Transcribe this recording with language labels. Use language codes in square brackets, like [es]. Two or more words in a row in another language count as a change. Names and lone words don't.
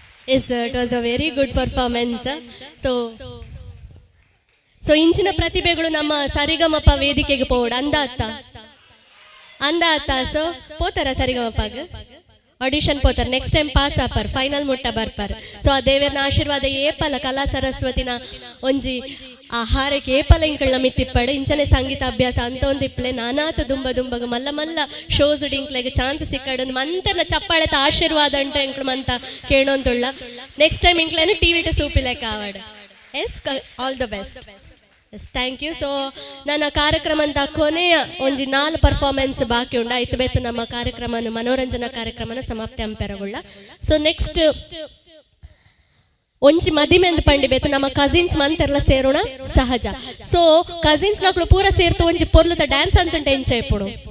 [en] Yes, it was a very good performance. [tcy] ಸೊ ಇಂಚಿನ ಪ್ರತಿಭೆಗಳು ನಮ್ಮ ಸರಿಗಮಪ ವೇದಿಕೆಗೆ ಪೋಡ್ ಅಂದಾತ ಸೊ ಪೋತಾರ ಸರಿಗಮಪಾಗ ಆಡಿಷನ್ ಪೋತಾರ [en] next time [tcy] ಪಾಸ್ ಆಪರ್ ಫೈನಲ್ ಮುಟ್ಟ ಬರ್ಪಾರ್. ಸೊ ಆ ದೇವರನ ಆಶೀರ್ವಾದ ಏಪಲ ಕಲಾ ಸರಸ್ವತಿನ ಒಂಜಿ ಆಹಾರಕ್ಕೆ ಏಪಲ ಇಂಕಳ್ನ ಮಿತ್ತಿಪ್ಪಡು ಇಂಚನೆ ಸಂಗೀತ ಅಭ್ಯಾಸ ಅಂತ ಒಂದು ಇಪ್ಪಲೆ ನಾನಾತ ದುಂಬಗ ಮಲ್ಲ ಮಲ್ಲ ಶೋಸ್ ಡಿಂಕ್ಲೆಗೆ ಚಾನ್ಸ್ ಸಿಕ್ಕಡು ಮಂತನ ಚಪ್ಪಾಳೆತ ಆಶೀರ್ವಾದ ಅಂತ ಇಂಕ್ಳು ಮಂತ ಕೇಳೋಂತುಳ್ಳ [en] next time [tcy] ಇಂಕ್ಲೇನು ಟಿವಿ ಟು ಸೂಪಿಲೆಕ್ಕ ಆವಾಡ. [en] yes all the best. yes thank you. [tcy] ಸೊ ನನ್ನ ಕಾರ್ಯಕ್ರಮದ ಕೊನೆಯ ಒಂಜಿ 4 ಪರ್ಫಾರ್ಮೆನ್ಸ್ ಬಾಕಿ ಉಂಡ ಐತು ಬೇತು ನಮ್ಮ ಕಾರ್ಯಕ್ರಮನ ಮನೋರಂಜನಾ ಕಾರ್ಯಕ್ರಮನ ಸಮಾಪ್ತಿ ಅಂಪೆರಗುಳ್ಳ. ಸೊ ನೆಕ್ಸ್ಟ್ ಒಂಜಿ ಮದಿಮೆ ಅಂದ್ ಪಂಡಿ ಬೇತು ನಮ್ಮ ಕಸಿನ್ಸ್ ಮಂತೆರ್ಲ ಸೇರೋಣ ಸಹಜ. ಸೊ ಕಸಿನ್ಸ್ ನಕ್ಳು ಪೂರ ಸೇರ್ತು ಒಂಜಿ ಪೊರ್ಲುತ ಡ್ಯಾನ್ಸ್ ಅಂತ ಎಂಚ ಇಪ್ಪುಡು.